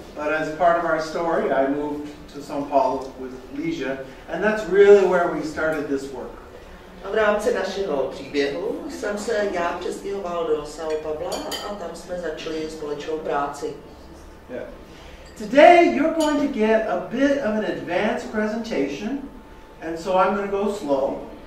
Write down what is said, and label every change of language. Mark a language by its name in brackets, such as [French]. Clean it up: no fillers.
[English] But as part of our story, I moved to São Paulo with Ligia, and that's really where we started this work. [Czech] A v rámci našeho příběhu jsem se já přestěhoval do São Paula a tam jsme začali společnou práci. Yeah. [English] Today you're going to get a bit of an advanced presentation, and so I'm going to go slow.